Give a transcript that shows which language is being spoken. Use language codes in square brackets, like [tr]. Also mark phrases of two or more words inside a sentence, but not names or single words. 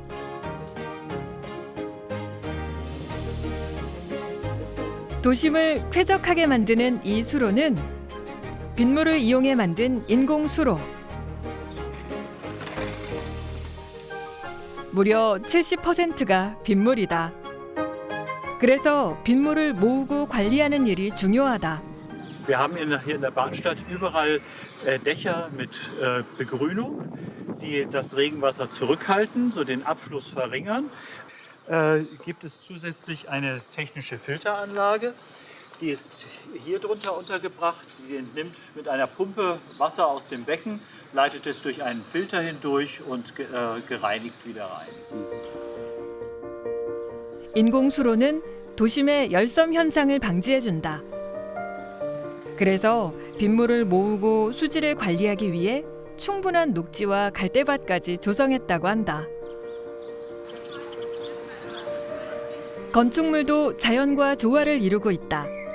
[ko] 도심을 쾌적하게 만드는 이 수로는 빗물을 이용해 만든 인공 수로. 무려 70%가 빗물이다. 그래서 빗물을 모으고 관리하는 일이 중요하다. [de] Wir haben hier in der Bahnstadt überall Dächer mit Begrünung, die das Regenwasser zurückhalten, so den Abfluss verringern. Gibt es zusätzlich eine technische Filteranlage, Die ist hier drunter untergebracht. Die nimmt mit einer Pumpe Wasser aus dem Becken, leitet es durch einen Filter hindurch und gereinigt wieder rein. [ko] 인공수로는 도심의 열섬 현상을 방지해준다. 그래서 빗물을 모으고 수질을 관리하기 위해 충분한 녹지와 갈대밭까지 조성했다고 한다. 건축물도 자연과 조화를 이루고 있다.